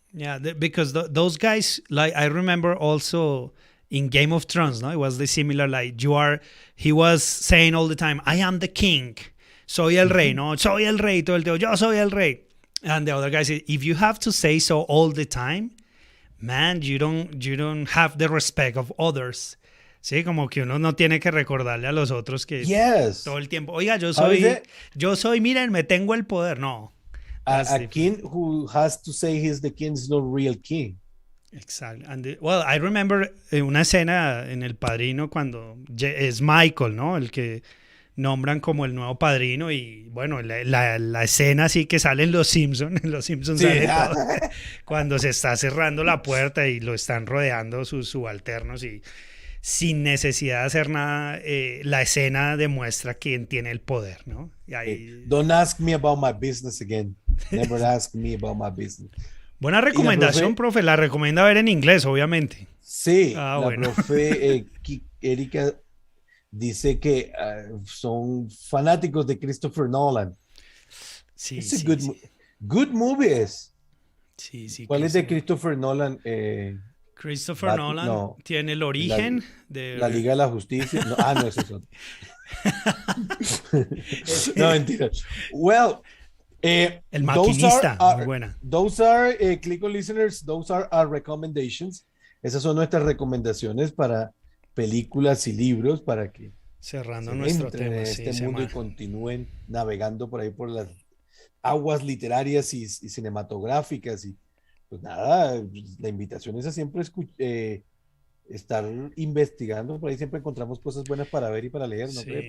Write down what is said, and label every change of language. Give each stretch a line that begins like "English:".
English: Yeah, because those guys, like I remember also in Game of Thrones, no, it was the similar like he was saying all the time, "I am the king,
Spanish: soy el rey, no, soy el rey,
English: todo el tiempo, yo soy el rey," and the other guy said, "If you have to say so all the time, man, you don't have the respect of others."
Spanish: Sí, como que uno no tiene que recordarle a los otros que
English: Yes.
Spanish: todo el tiempo, "Oiga,
English: How is it?
Spanish: miren, me tengo el poder." No.
English: A king who has to say he's the king is not real king.
Spanish: Exacto.
English: Well, I remember
Spanish: una escena en El Padrino cuando es Michael, ¿no? El que nombran como el nuevo padrino y bueno, la escena así que sale en Los Simpsons, en Los Simpsons Sí. sale todo, cuando se está cerrando la puerta y lo están rodeando sus subalternos y sin necesidad de hacer nada, la escena demuestra quién tiene el poder, ¿no? Y ahí...
English: Don't ask me about my business again. Never ask me about my business.
Spanish: Buena recomendación, profe. La recomienda ver en inglés, obviamente. Sí, bueno. profe Erika dice que son fanáticos de Christopher Nolan. Sí,
English: It's a
Spanish: sí,
English: good,
Spanish: sí.
English: good movies.
Spanish: Sí, sí. ¿Cuál es de Christopher Nolan? Christopher Nolan no, tiene El Origen la Liga de la Justicia. No, no, ese es otro. No, mentira.
English: Well,
Spanish: El Maquinista, muy buena.
English: Those are, Click on Listeners, those are our recommendations.
Spanish: Esas son nuestras recomendaciones para películas y libros para que cerrando se nuestro entren tema, en este mundo y continúen navegando por ahí por las aguas literarias y cinematográficas. Y pues nada, la invitación es a siempre estar investigando, por ahí siempre encontramos cosas buenas para ver y para leer, ¿no cree?